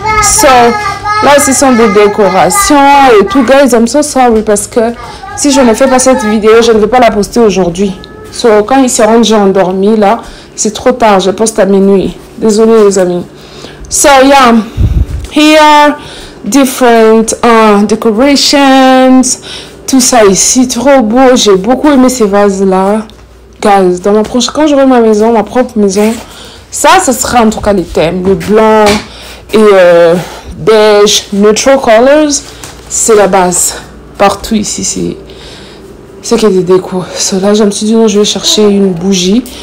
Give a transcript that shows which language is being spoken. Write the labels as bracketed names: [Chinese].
[French] So, là, ce sont des décorations et tout. Guys, [English] I'm so sorry [French] parce que si je ne fais pas cette vidéo, je ne vais pas la poster aujourd'hui. So, quand ils seront déjà endormis, là, c'est trop tard. Je poste à minuit. Désolée, les amis. So, yeah. [English] Here, different decorations. [French] Tout ça ici, trop beau. J'ai beaucoup aimé ces vases-là. Guys, dans quand j'aurai ma maison, ma propre maison, ça sera en tout cas les thèmes. Le blanc et beige, [English] neutral colors, [French] c'est la base. Partout ici, c'est qu'il y a des décos. So là, je me suis dit, non, je vais chercher une bougie.